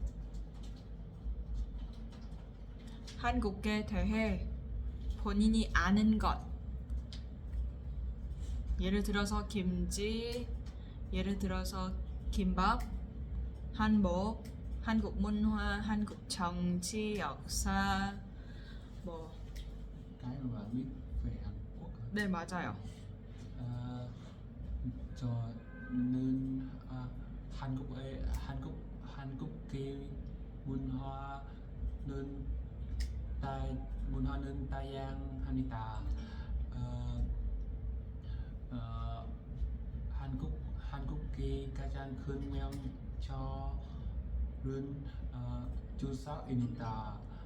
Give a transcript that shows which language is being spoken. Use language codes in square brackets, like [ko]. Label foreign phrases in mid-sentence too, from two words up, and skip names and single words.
[ko] 한국에 대해 본인이 아는 것. 예를 들어서 김치, 예를 들어서 김밥, 한복, 한국 문화, 한국 정치, 역사, 뭐. [vi] Cái mà bạn biết về Hàn Quốc hả? [ko] 네, 맞아요. 저는 한국의 문화는 다양합니다. 한국의 가장 큰 명절은 추석입니다.